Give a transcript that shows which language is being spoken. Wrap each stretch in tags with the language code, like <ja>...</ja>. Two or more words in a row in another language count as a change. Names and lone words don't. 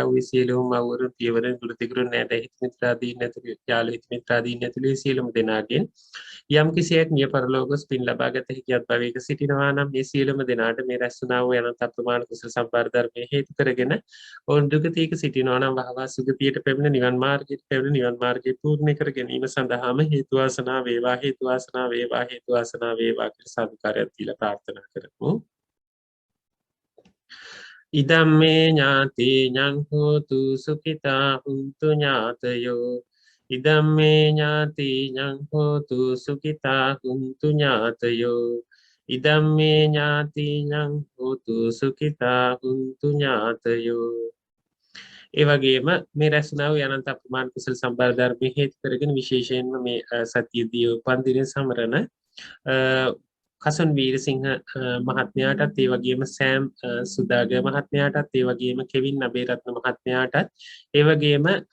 <si>වූ සියලුම මව්වරුන් පියවරුන් ගුරුතිගුරුන් නැට හිතමිත්‍රාදීන් ඇතුළු යාළු හිතමිත්‍රාදීන් ඇතුළු සියලුම දෙනාගෙන් යම් කිසියෙක් මිය පරලෝක ගොස් පින් ලබා ගත හැකියත් භවයක සිටිනවා නම් මේ සියලුම දෙනාට මේ රැස් වුණා වූ අනන්ත අප්‍රමාණ කුසල සම්භාර ධර්මයේ හේතු කරගෙන ඔවුන් දුගතියක සිටිනවා නම් වහවා සුගතියට පැමිණ නිවන් මාර්ගයට පැමිණ නිවන් මාර්ගය පූර්ණ කර ගැනීම සඳහාම හේතු වාසනා වේවා හේතු වාසනා වේවා හේතු වාසනා වේවා කියලා සාදුකාරයක් දීලා ප්‍රාර්ථනා කරමු.</si> <pi>ඉදම්මේ ඥාතිඤං හෝතු සුඛිතා හුන්තු ඥාතයෝ ඉදම්මේ ඥාතිඤං හෝතු සුඛිතා හුන්තු ඥාතයෝ ඉදම්මේ ඥාතිඤං හෝතු සුඛිතා හුන්තු ඥාතයෝ.</pi> <si>ඒ වගේම මේ රැස්නා වූ අනන්ත අප්‍රමාණ කුසල සම්භාර ධර්මයේ හේතු කරගෙන විශේෂයෙන්ම මේ සතියදී උපන් දින සමරන කසන් වීරසිංහ මහත්මයාටත් ඒ වගේම සෑම් සුදාග මහත්මයාටත් ඒ වගේම කෙවින් අබේරත්න මහත්මයාටත් ඒ වගේම</si>